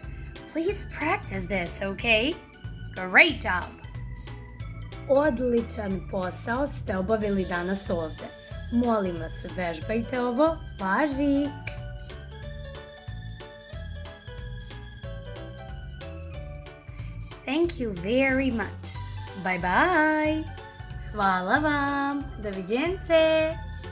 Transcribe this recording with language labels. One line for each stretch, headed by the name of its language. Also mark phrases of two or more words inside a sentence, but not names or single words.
English: Please practice this, okay? Great job!
Serbian: Odličan posao ste obavili danas ovde. Molim vas, vežbajte ovo, važi!
English: Thank you very much. Bye bye!
Serbian: Hvala vam! Doviđence!